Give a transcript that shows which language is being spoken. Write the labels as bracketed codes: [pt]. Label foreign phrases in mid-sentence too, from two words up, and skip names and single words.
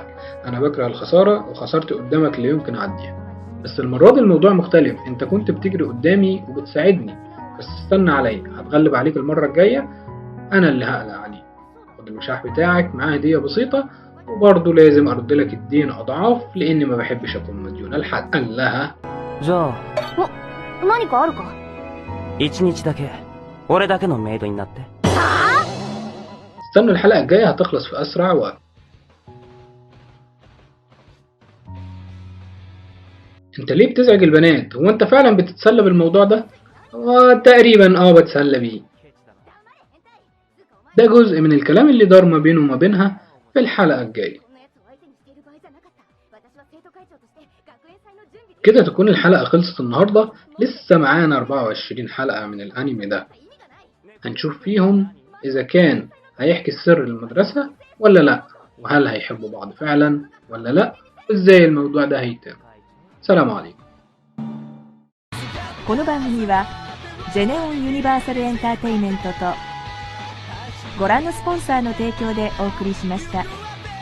[ar] أنا بكره الخسارة وخسارتي قدامك لا يمكن أعديها، بس المرة دي الموضوع مختلف، أنت كنت بتجري قدامي وبتساعدني، بس استنى عليا هتغلب عليك المرة الجاية، أنا اللي هقلق عليك. خد المشاح بتاعك معاه هدية بسيطة وبرضه لازم أرد لك الدين أضعاف لأني ما بحبش أكون مديونة لحد. قال لها [ja] じゃあ何かあるか。 1日だけ俺だけのメイドになって。 [ar] استنوا الحلقة الجاية هتخلص في أسرع وقت. انت ليه بتزعج البنات؟ هو انت فعلا بتتسلى بالموضوع ده؟ تقريبا بتسلى بيه. ده جزء من الكلام اللي دار ما بينه وما بينها في الحلقة الجاية. كده تكون الحلقة خلصت النهاردة. لسه معانا 24 حلقة من الانمي ده، هنشوف فيهم اذا كان هيحكي السر للمدرسة ولا لا، وهل هيحبوا بعض فعلا ولا لا، ازاي الموضوع ده هيتم. سلام عليكم. [ja] この番組はジェネオンユニバーサルエンターテイメントとご覧のスポンサーの提供でお送りしました。